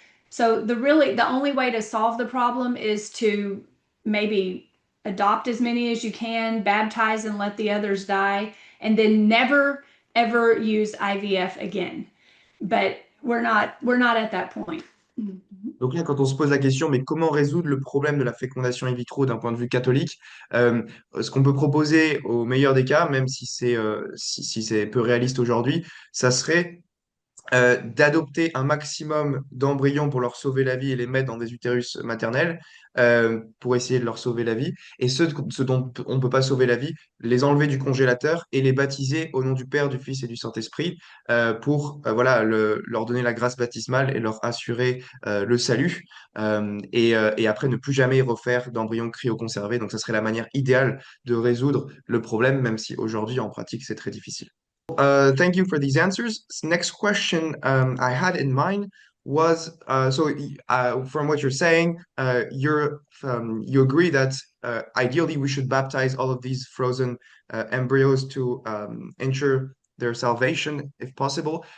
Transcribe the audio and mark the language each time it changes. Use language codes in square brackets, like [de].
[en] So the only way to solve the problem is to maybe adopt as many as you can, baptize and let the others die, and then never ever use IVF again. But we're not at that point. [fr] Donc là, quand on se pose la question, mais comment résoudre le problème de la fécondation in vitro d'un point de vue catholique, euh, ce qu'on peut proposer au meilleur des cas, même si c'est peu réaliste aujourd'hui, ça serait d'adopter un maximum d'embryons pour leur sauver la vie et les mettre dans des utérus maternels pour essayer de leur sauver la vie. Et ceux dont on ne peut pas sauver la vie, les enlever du congélateur et les baptiser au nom du Père, du Fils et du Saint-Esprit pour voilà, leur donner la grâce baptismale et leur assurer le salut. Et après, ne plus jamais refaire d'embryons cryoconservés. Donc, ça serait la manière idéale de résoudre le problème, même si aujourd'hui, en pratique, c'est très difficile. [en] Thank you for these answers. Next question I had in mind was from what you're saying, you agree that ideally we should baptize all of these frozen embryos to ensure their salvation if possible.